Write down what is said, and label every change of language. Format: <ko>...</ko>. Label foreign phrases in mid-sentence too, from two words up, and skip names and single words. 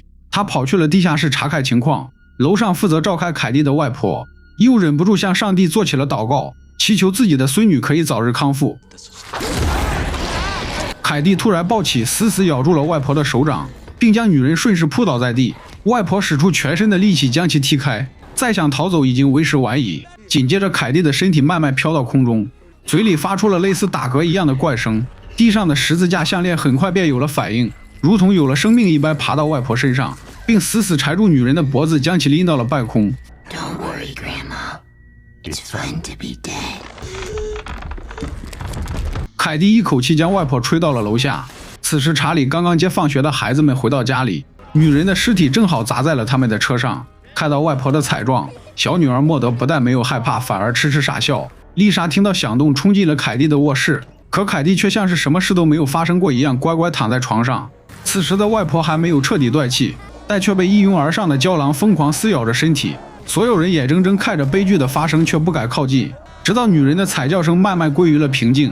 <zh>她跑去了地下室查看情況，樓上負責照看凱蒂的外婆又忍不住向上帝做起了禱告，祈求自己的孫女可以早日康復。凱蒂突然抱起，死死咬住了外婆的手掌，並將女人順勢撲倒在地。外婆使出全身的力氣將其踢開，再想逃走已經為時晚矣。緊接着，凱蒂的身體慢慢飄到空中，嘴裡發出了類似打嗝一樣的怪聲。地上的十字架項鏈很快便有了反應，如同有了生命一般爬到外婆身上，並死死纏住女人的脖子，將其拎到了半空。</zh> <en>Don't worry, Grandma. It's fun to be dead.</en> <zh>凱蒂一口气将外婆吹到了楼下。此时，查理刚刚接放学的孩子们回到家里，女人的尸体正好砸在了他们的车上。看到外婆的惨狀，小女兒莫德不但沒有害怕，反而痴痴傻笑。麗莎聽到響動，衝進了凱蒂的臥室，可凱蒂卻像是什麼事都沒有發生過一樣，乖乖躺在床上。此時的外婆還沒有徹底斷氣，但卻被一擁而上的郊狼瘋狂撕咬着身體。所有人眼睜睜看着悲劇的發生，卻不敢靠近，直到女人的慘叫聲慢慢歸於了平靜。</zh>